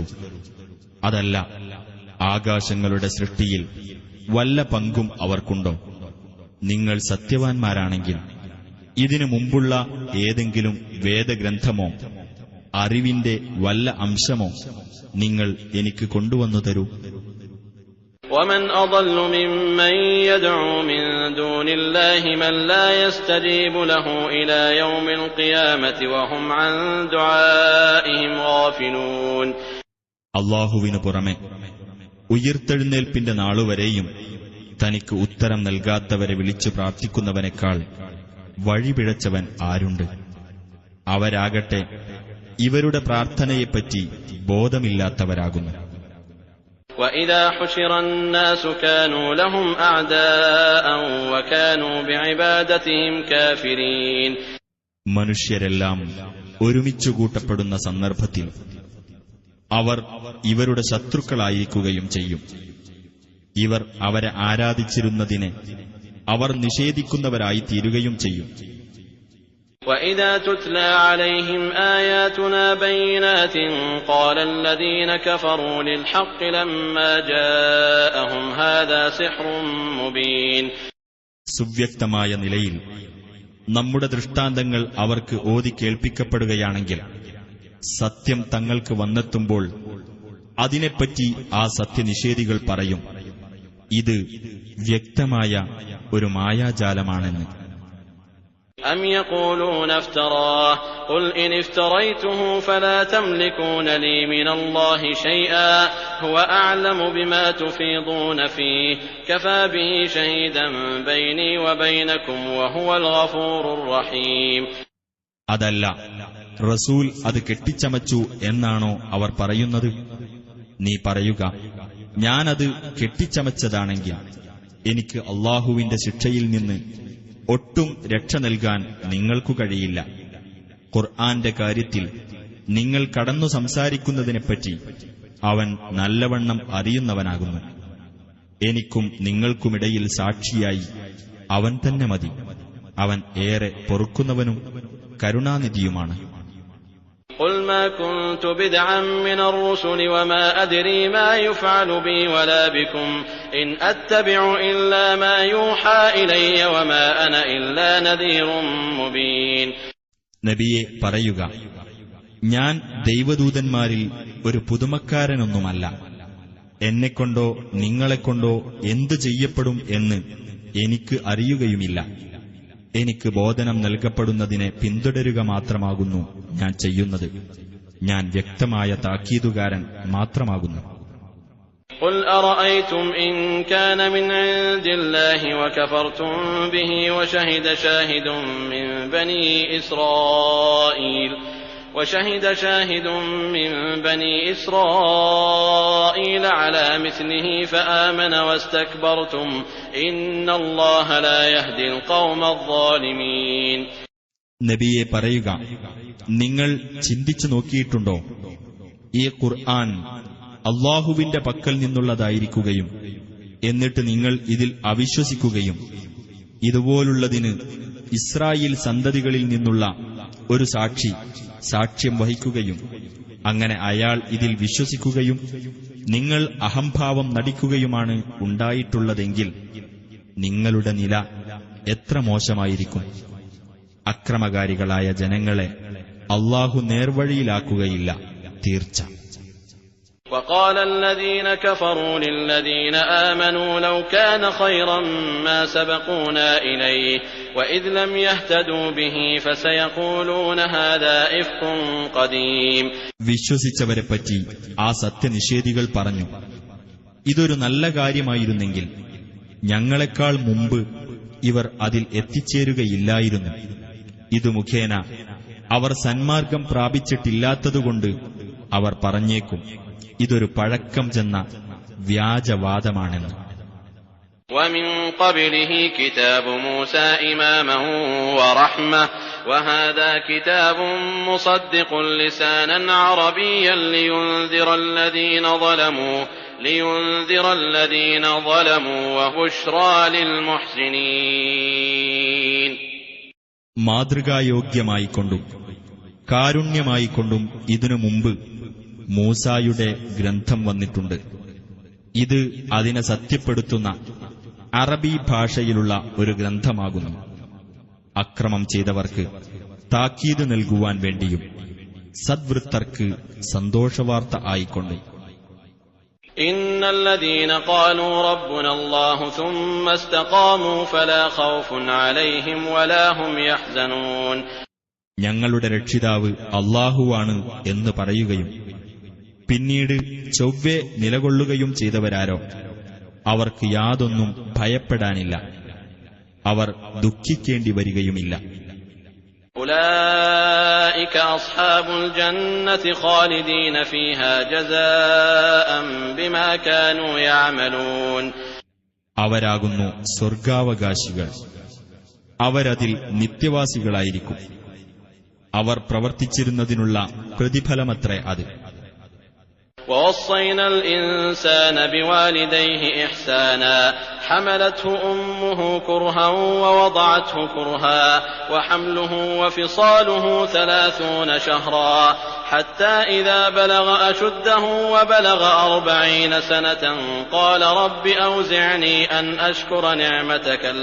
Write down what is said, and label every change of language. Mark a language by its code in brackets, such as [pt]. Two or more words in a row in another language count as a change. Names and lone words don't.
[ml] അതല്ല, ആകാശങ്ങളുടെ സൃഷ്ടിയിൽ വല്ല പങ്കും അവർക്കുണ്ടോ? നിങ്ങൾ സത്യവാൻമാരാണെങ്കിൽ ഇതിനു മുമ്പുള്ള ഏതെങ്കിലും വേദഗ്രന്ഥമോ അറിവിന്റെ വല്ല അംശമോ നിങ്ങൾ എനിക്ക് കൊണ്ടുവന്നു തരൂ. [ar] ومن أضل ممن يدعو من دون الله من لا يستجيب له إلى يوم القيامة وهم عن دعائهم غافلون. [ml] അല്ലാഹുവിനു പുറമെ ഉയിർത്തെഴുന്നേൽപ്പിന്റെ നാളുവരെയും തനിക്ക് ഉത്തരം നൽകാത്തവരെ വിളിച്ചു പ്രാർത്ഥിക്കുന്നവനേക്കാൾ വഴിപിഴച്ചവൻ ആരുണ്ട്? അവരാകട്ടെ ഇവരുടെ പ്രാർത്ഥനയെപ്പറ്റി ബോധമില്ലാത്തവരാകുന്നു. [ar] وَإِذَا حُشِرَ النَّاسُ كَانُوا لَهُمْ أَعْدَاءً وَكَانُوا بِعِبَادَتِهِمْ كَافِرِينَ. [ml] മനുഷ്യരെല്ലാം ഒരുമിച്ചു കൂട്ടപ്പെടുന്ന സന്ദർഭത്തിൽ അവർ ഇവരുടെ ശത്രുക്കളായിരിക്കുകയും ചെയ്യും. ഇവർ അവരെ ആരാധിച്ചിരുന്നതിനെ അവർ നിഷേധിക്കുന്നവരായി തീരുകയും ചെയ്യും. [ar] وَإِذَا تُتْلَى عَلَيْهِمْ آيَاتُنَا بَيِّنَاتٍ قَالَ الَّذِينَ كَفَرُوا لِلْحَقِّ لَمَّا جَاءَهُمْ هَذَا سِحْرٌ مُبِينٌ. [ml] സുവ്യക്തമായ നിലയിൽ നമ്മുടെ ദൃഷ്ടാന്തങ്ങൾ അവർക്ക് ഓതി കേൾപ്പിക്കപ്പെടുകയാണെങ്കിൽ സത്യം തങ്ങൾക്ക് വന്നെത്തുമ്പോൾ അതിനെപ്പറ്റി ആ സത്യനിഷേധികൾ പറയും, ഇത് വ്യക്തമായ ഒരു മായാജാലമാണെന്ന്. [ar] أَمْ يَقُولُونَ افْتَرَاهُ قُلْ إِنِ افْتَرَيْتُهُ فَلَا تَمْلِكُونَ لِي مِنَ اللَّهِ شَيْئًا هُوَ أَعْلَمُ بِمَا تُفِيضُونَ فِيهِ كَفَى بِهِ شَهِيدًا بَيْنِي وَبَيْنَكُمْ وَهُوَ الْغَفُورُ الرَّحِيمُ. [ml] അതല്ല, റസൂൽ അത് കെട്ടിച്ചമച്ചു എന്നാണോ അവർ പറയുന്നത്? നീ പറയുക, ഞാനത് കെട്ടിച്ചമച്ചതാണെങ്കിൽ എനിക്ക് അല്ലാഹുവിന്റെ ശിക്ഷയിൽ നിന്ന് ഒട്ടും രക്ഷ നൽകാൻ നിങ്ങൾക്കു കഴിയില്ല. ഖുർആന്റെ കാര്യത്തിൽ നിങ്ങൾ കടന്നു സംസാരിക്കുന്നതിനെപ്പറ്റി അവൻ നല്ലവണ്ണം അറിയുന്നവനാകുന്നു. എനിക്കും നിങ്ങൾക്കുമിടയിൽ സാക്ഷിയായി അവൻ തന്നെ മതി. അവൻ ഏറെ പൊറുക്കുന്നവനും കരുണാനിധിയുമാണ്. [ar] قُلْ مَا كُنْتُ بِدْعًا مِنَ الرُّسُلِ وَمَا أَدْرِي مَا يُفْعَلُ بِي وَلَا بِكُمْ إِنْ أَتَّبِعُ إِلَّا مَا يُوحَى إِلَيَّ وَمَا أَنَا إِلَّا نَذِيرٌ مُبِينٌ. [ml] നബിയെ പറയുക, ഞാൻ ദൈവദൂതന്മാരിൽ ഒരു പുതുമക്കാരനൊന്നുമല്ല. എന്നെക്കൊണ്ടോ നിങ്ങളെക്കൊണ്ടോ എന്തു ചെയ്യപ്പെടും എന്ന് എനിക്ക് അറിയുകയുമില്ല. എനിക്ക് ബോധനം നൽകപ്പെടുന്നതിനെ പിന്തുടരുക മാത്രമാകുന്നു ഞാൻ ചെയ്യുന്നത്. ഞാൻ വ്യക്തമായ താക്കീതുകാരൻ മാത്രമാകുന്നു. [ar] قل أرأيتم إن كان من عند الله وكفرتم به وشهد شاهد من بني إسرائيل على مثله فآمن واستكبرتم إن الله لا يهدي القوم الظالمين. [ml] നബിയെ പറയുക, നിങ്ങൾ ചിന്തിച്ചു നോക്കിയിട്ടുണ്ടോ? ഈ ഖുർആൻ അല്ലാഹുവിന്റെ പക്കൽ നിന്നുള്ളതായിരിക്കുകയും എന്നിട്ട് നിങ്ങൾ ഇതിൽ അവിശ്വസിക്കുകയും ഇതുപോലുള്ളതിന് ഇസ്രായേൽ സന്തതികളിൽ നിന്നുള്ള ഒരു സാക്ഷ്യം വഹിക്കുകയും അങ്ങനെ അയാൾ ഇതിൽ വിശ്വസിക്കുകയും നിങ്ങൾ അഹംഭാവം നടിക്കുകയുമാണ് ഉണ്ടായിട്ടുള്ളതെങ്കിൽ നിങ്ങളുടെ നില എത്ര മോശമായിരിക്കും. അക്രമകാരികളായ ജനങ്ങളെ അല്ലാഹു നേർവഴിയിലാക്കുകയില്ല, തീർച്ച. [ar] وقال الذين كفروا للذين آمنوا لو كان خيرا ما سبقونا إليه وإذ لم يهتدوا به فسيقولون هذا إفك قديم. [ml] വിശ്വസിച്ചവരെപ്പറ്റി ആ സത്യനിഷേധികൾ പറഞ്ഞു, ഇതൊരു നല്ല കാര്യമായിരുന്നെങ്കിൽ ഞങ്ങളെക്കാൾ മുമ്പ് ഇവർ അതിൽ എത്തിച്ചേരുകയില്ലായിരുന്നു. ഇതു മുഖേന അവർ സന്മാർഗം പ്രാപിച്ചിട്ടില്ലാത്തതുകൊണ്ട് അവർ പറഞ്ഞേക്കും, ഇതൊരു പഴക്കം ചെന്ന വ്യാജവാദമാണെന്ന്. [ar] ومن قبله كتاب موسى إماما ورحمة وهذا كتاب مصدق لسانا عربيا لينذر الذين ظلموا وبشرى للمحسنين. [ml] മാതൃകായോഗ്യമായിക്കൊണ്ടും കാരുണ്യമായിക്കൊണ്ടും ഇതിനു മുമ്പ് മൂസായുടെ ഗ്രന്ഥം വന്നിട്ടുണ്ട്. ഇത് അതിനെ സത്യപ്പെടുത്തുന്ന അറബി ഭാഷയിലുള്ള ഒരു ഗ്രന്ഥമാകുന്നു. അക്രമം ചെയ്തവർക്ക് താക്കീത് നൽകുവാൻ വേണ്ടിയും സദ്വൃത്തർക്ക് സന്തോഷവാർത്ത ആയിക്കൊണ്ടും. [ar] إن الذين قالوا ربنا الله ثم استقاموا فلا خوف عليهم ولا هم يحزنون. [ml] ഞങ്ങളുടെ രക്ഷിതാവ് അല്ലാഹുവാണ് എന്ന് പറയുകയും പിന്നീട് ചൊവ്വെ നിലകൊള്ളുകയും ചെയ്തവരാരോ അവർക്ക് യാതൊന്നും ഭയപ്പെടാനില്ല, അവർ ദുഃഖിക്കേണ്ടി വരികയുമില്ല. [ar] أولئك أصحاب الجنة خالدين فيها جزاء بما كانوا يعملون. [ml] അവരാകുന്നു സ്വർഗാവകാശികൾ, അവരതിൽ നിത്യവാസികളായിരിക്കും. അവർ പ്രവർത്തിച്ചിരുന്നതിനുള്ള പ്രതിഫലമത്രേ അത്. [ar] ووصينا الإنسان بوالديه إحسانا حملته أمه كرها ووضعته كرها وحمله وفصاله 30 شهرا حتى إذا بلغ أشده وبلغ 40 سنة قال رب أوزعني أن أشكر نعمتك